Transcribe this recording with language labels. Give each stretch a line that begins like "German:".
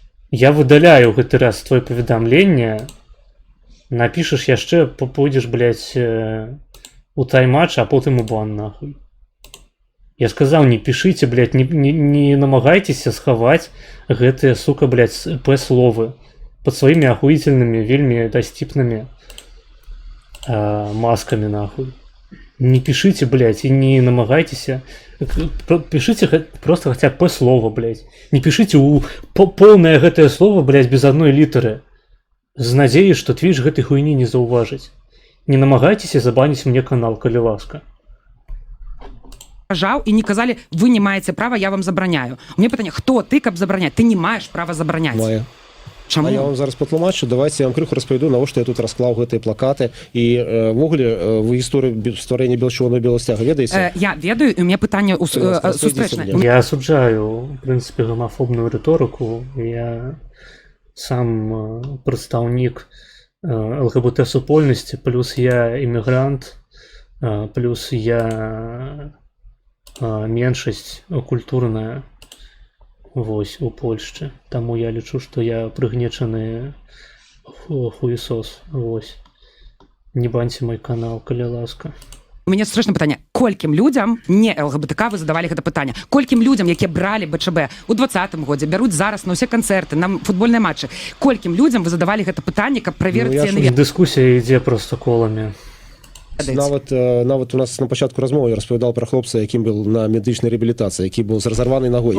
Belarusian: Я выдаляю гэты раз твоё паведамленне. Напішаш яшчэ, пойдзеш, блядь, у тайм-матч, а потым у бан, нахуй. Я сказаў, не пішыце, блядь, не намагайцеся схаваць гэтыя, сука, блядь, П-словы пад сваімі ахуительнымі, вельмі дасціпнымі маскамі, нахуй.
Russian: Не пишите, блядь, и не намагайтеся. Пишите просто хотя бы П-слово, блядь. Не пишите полное гэтае слово, блядь, без одной літары.
Belarusian: З надзеяй, што Twitch гэтай хуйні не заўважыць. Не намагайцеся забаніць мне канал, калі ласка. І не казалі, вы не маеце права, я вам забраняю.
Russian: У меня
Belarusian: пытанне, хто ты, каб забраняць? Ты не маеш права забраняць. Мае. Чаму? А я вам зараз патлумачу, давайте я вам крыху распавяду, навошта я тут расклаў гэтыя плакаты. І ввогуле вы гісторыю стварэння белчырвонага беласцяга ведаеце? Я ведаю, і
Russian: у меня
Belarusian: пытанне сустрэчнае. Я асуджаю, в прынцыпе, гомафобную рыторыку. Я сам прадстаўнік ЛГБТ-супольнасці, плюс я іммігрант, плюс я меншасць культурная. Вось, у Польшчы. Таму я лічу, што я прыгнечаны хуесос. Вось. Не баньце мой канал, калі ласка. У мяне сустрэчнае пытанне. Колькім людзям, не ЛГБТК, вы задавалі гэта пытанне. Колькім людзям, якія бралі БЧБ у 20-м годзе, бяруць зараз на ўсе канцэрты, на футбольныя матчы. Колькім людзям вы задавалі гэта пытанне, каб праверыць яны... Дыскусія ідзе проста коламі. Нават у нас на пачатку размовы я распавядал пра хлопца, якім был на медычнай рэабілітацыі, які быў з разарванай нагой.